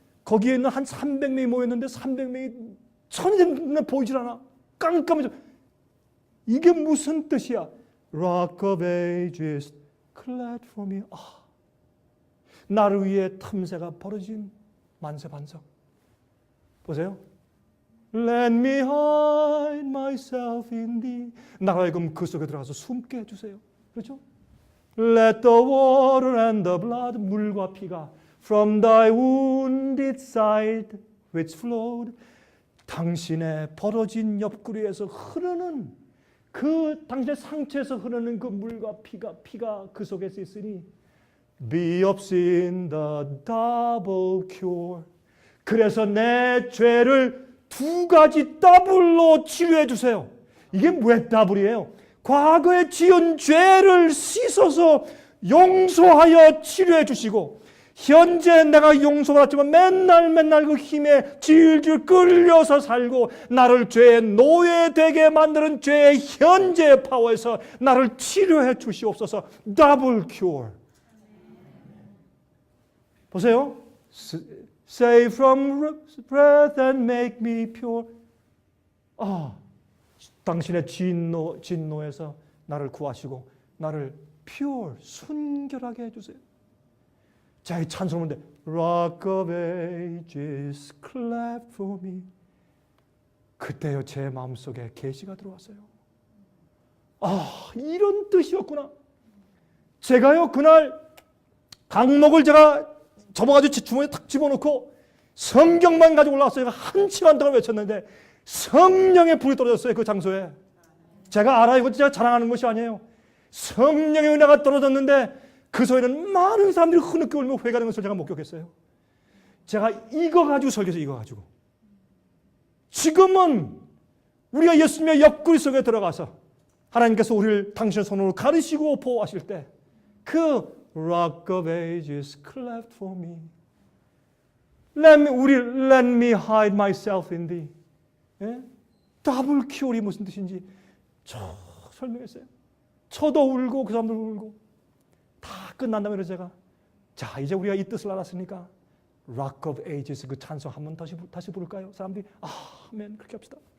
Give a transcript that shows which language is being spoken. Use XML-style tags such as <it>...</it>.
<ko>거기에 있는 한 300명이 모였는데 300명이 천이 보이질 않아. 깜깜해져. 이게 무슨 뜻이야?</ko> <en>Rock of Ages, cleft for me.</en> <ko>나를 위해 틈새가 벌어진 만세반석. 보세요.</ko> <en>Let me hide myself in thee.</en> <ko>나로 하여금 그 속에 들어가서 숨게 해주세요. 그렇죠?</ko> <en>Let the water and the blood.</en> <ko>물과 피가</ko> <en>from thy wounded side which flowed.</en> <ko>당신의 벌어진 옆구리에서 흐르는 그 당신의 상처에서 흐르는 그 물과 피가 그 속에서 있으니</ko> <en>be of sin the double cure.</en> <ko>그래서 내 죄를 두 가지 더블로 치료해 주세요. 이게 왜 더블이에요? 과거에 지은 죄를 씻어서 용서하여 치료해 주시고 현재 내가 용서받았지만 맨날 그 힘에 질질 끌려서 살고 나를 죄의 노예되게 만드는 죄의 현재의 파워에서 나를 치료해 주시옵소서. 더블 큐어. 보세요.</ko> <en>Save from breath and make me pure.</en> <ko>당신의 진노에서 나를 구하시고 나를 pure, 순결하게 해주세요. 자, 이 찬송인데</ko> <en>Rock of Ages, cleft for me.</en> <ko>그때요 제 마음속에 계시가 들어왔어요. 이런 뜻이었구나. 제가요 그날 강목을 제가 접어가지고 주머니에 탁 집어넣고 성경만 가지고 올라왔어요. 한 시간 동안 외쳤는데 성령의 불이 떨어졌어요. 그 장소에. 제가 알아요. 이거 제가 자랑하는 것이 아니에요. 성령의 은혜가 떨어졌는데 그 소리는 많은 사람들이 흐느껴 울며 회개하는 것을 제가 목격했어요. 제가 이거 가지고 설교해서 이거 가지고. 지금은 우리가 예수님의 옆구리 속에 들어가서 하나님께서 우리를 당신의 손으로 가르시고 보호하실 때 그</ko> <en>Rock of Ages, cleft for me. Let me hide myself in thee.</en> <ko>예? 더블 큐어이 무슨 뜻인지 설명했어요. 저도 울고 그 사람도 울고 다 끝난 다음에 제가 자 이제 우리가 이 뜻을 알았으니까 Rock of Ages 그 찬송 한번 다시 부를까요? 사람들이 아멘 그렇게 합시다.</ko>